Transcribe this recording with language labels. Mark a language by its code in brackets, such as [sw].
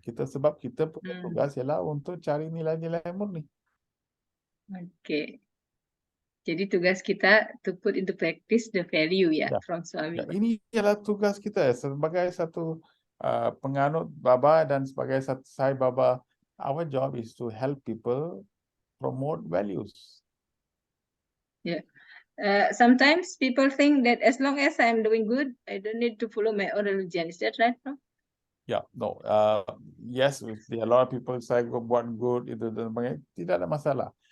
[ms] Sebab kita punya tugas ialah untuk cari nilai-nilai murni. Oke. Jadi tugas kita [en] to put into practice the value [ms] Ya. [en] from Swami. [ms] Ya, ini ialah tugas kita sebagai satu penganut Baba dan sebagai satu Sai Baba. [en] Our job is to help people promote values. Yeah. Sometimes people think that as long as I'm doing good, I don't need to follow my own religion. Is that right, no? Yeah, no. Yes, a lot of people say [ms] buat good itu dan sebagainya, tidak ada masalah.